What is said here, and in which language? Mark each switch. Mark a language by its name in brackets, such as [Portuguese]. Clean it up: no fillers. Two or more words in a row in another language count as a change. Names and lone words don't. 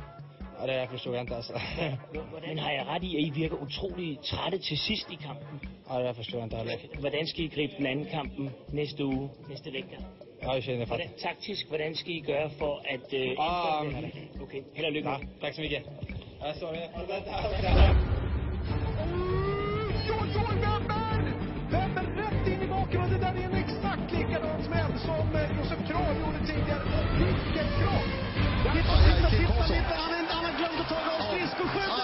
[Danish] Ja, det forstår jeg ikke, altså. Men har jeg ret i, at I virker utrolig trætte til sidst i kampen? Ja, det forstår jeg ikke. Hvordan skal I gribe den anden kampen næste uge, næste vægter? Ja, jeg känner det. Taktisk, hvordan skal I gøre for at... Okay, held og lykke. [Swedish] Ja, tak så mycket. Ja, sorry. Vänder rätt in i bakgrunden. Det där är en exakt likadan smäll som Josef Kral gjorde tidigare. Vilken kropp! Titta, han har glömt att ta av skridskoskjutet.